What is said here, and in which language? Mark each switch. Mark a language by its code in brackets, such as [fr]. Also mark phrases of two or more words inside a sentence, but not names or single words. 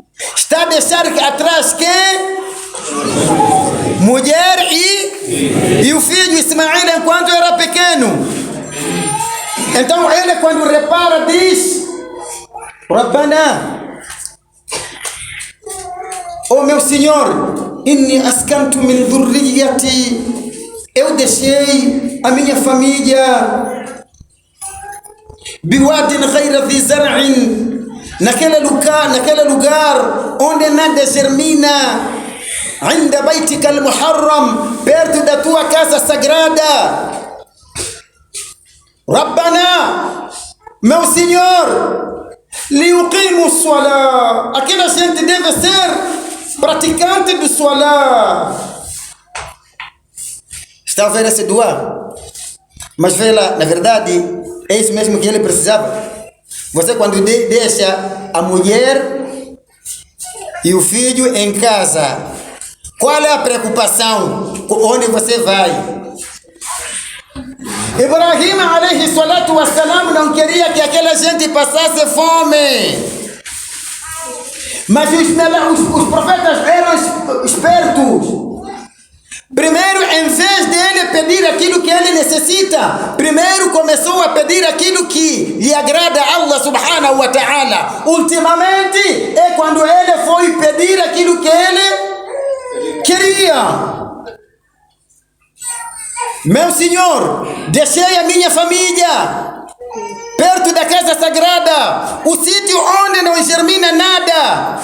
[pt] Está a deixar atrás quem? Mulher e o filho Ismael enquanto era pequeno. Então ele, quando repara, diz: Rabbana, oh meu Senhor, [ar] إني أسكنت من ذريتي, [pt] eu deixei a minha família [ar] بواد غير ذي زرع, [pt] naquele lugar onde nada germina, [ar] عند بيتك المحرم, [pt] perto da tua casa sagrada. [ar] Rabbana, [pt] meu Senhor, [ar] ليقيموا الصلاة. [pt] Aquela gente deve ser praticante do salah. Está a ver esse dua? Mas vê lá, na verdade, é isso mesmo que ele precisava. Você quando deixa a mulher e o filho em casa, qual é a preocupação? Onde você vai? Ibrahim [ar] عليه الصلاة والسلام [pt] não queria que aquela gente passasse fome. Mas os profetas eram espertos. Primeiro, em vez dele pedir aquilo que ele necessita, primeiro começou a pedir aquilo que lhe agrada a [ar] الله سبحانه وتعالى. [pt] Ultimamente, é quando ele foi pedir aquilo que ele queria. Meu Senhor, deixei a minha família perto da casa sagrada, o sítio onde não germina nada.